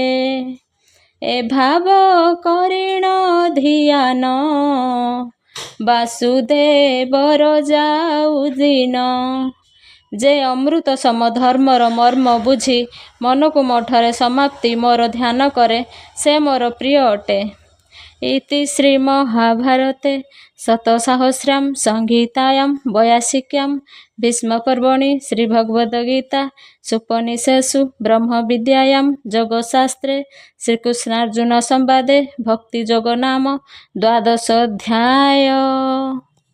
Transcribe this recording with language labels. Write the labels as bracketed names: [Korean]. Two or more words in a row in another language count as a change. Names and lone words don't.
[Odia] ଏ ଭାବ କରିଣ ଧ୍ୟାନ, ବାସୁଦେବର ଯାଉ ଦିନ। ଯେ ଅମୃତ ସମ ଧର୍ମର ମର୍ମ ବୁଝି, ମନକୁ ମୋଠାରେ ସମାପ୍ତି ମୋର ଧ୍ୟାନ କରେ, ସେ ମୋର ପ୍ରିୟ ଅଟେ। [Sanskrit] इति श्रीमहाभारते शतसहस्रां संहितायां 82 भीष्मपर्वणि श्रीभगवद्गीतासूपनिषत्सु ब्रह्मविद्यायां योगशास्त्रे श्रीकृष्णार्जुनसंवादे भक्तियोगो नाम 12 अध्याय।